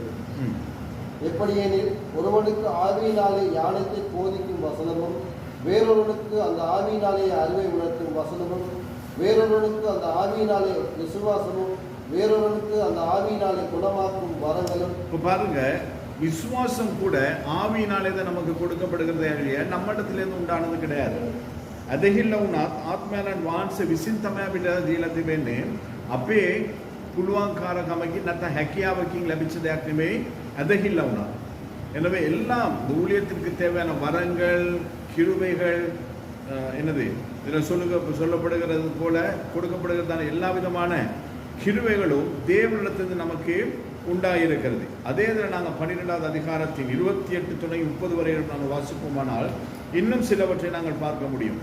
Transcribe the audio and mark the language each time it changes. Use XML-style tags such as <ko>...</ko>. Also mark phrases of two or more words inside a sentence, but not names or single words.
<ta>எப்படியெனில் ஒருவனுக்கு ஆவியினாலே ஞானத்தை போதிக்கும் வசனமும், வேறொருவனுக்கு அந்த ஆவியினாலே அறிவை உணர்த்தும் வசனமும், வேறொருவனுக்கு அந்த ஆவியினாலே விசுவாசமும், வேறொருவனுக்கு அந்த ஆவியினாலே குணமாக்கும் வரங்களும். இப்போ பாருங்க, விசுவாசம் கூட ஆவியினாலே தான் நமக்கு கொடுக்கப்படுகிறதே இல்லையா, நம்மிடத்திலிருந்து உண்டானது கிடையாது.</ta> <si>අදහිල්ල වුණත් ආත්මයන් වහන්සේ විසින් තමයි අපිට දීලා තිබෙන්නේ. අපේ පුළුවන්කාරකමකින් නැත්නම් හැකියාවකින් ලැබිච්ච දෙයක් නෙමෙයි අදහිල්ල වුණා.</si> <ta>எனவே எல்லாம் ஊழியத்திற்கு தேவையான வரங்கள், கிருபைகள், என்னது இதில் சொல்லப்படுகிறது போல கொடுக்கப்படுகிறதான எல்லா விதமான கிருபைகளும் தேவனிடத்திலிருந்து நமக்கு உண்டாயிருக்கிறது. அதே இதில் நாங்கள் 12வது அதிகாரத்தின் 28 துணை 30 வரை நாங்கள் வாசிப்போமானால் இன்னும் சிலவற்றை நாங்கள் பார்க்க முடியும்.</ta>